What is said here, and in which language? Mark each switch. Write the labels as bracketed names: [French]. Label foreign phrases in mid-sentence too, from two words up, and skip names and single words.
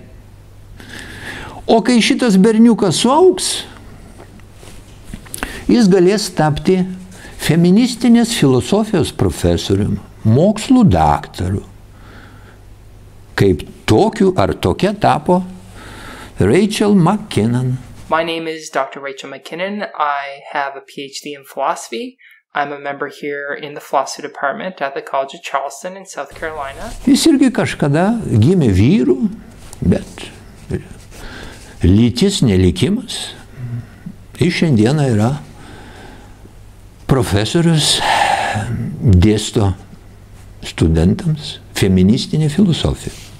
[Lithuanian] O kai šitas berniukas suaugs, jis galės tapti feministinės filosofijos profesoriumi, mokslų daktaru. Kaip tokiu ar tokia tapo Rachel McKinnon. [English] My name is Dr. Rachel McKinnon. I have a PhD in philosophy. I'm a member here in the philosophy department at the College of Charleston in South Carolina. [Lithuanian] Jis irgi kažkada gimė vyrų, bet lytis nelikimas. Jis šiandieną yra profesorius, dėsto studentams feministinę filosofiją.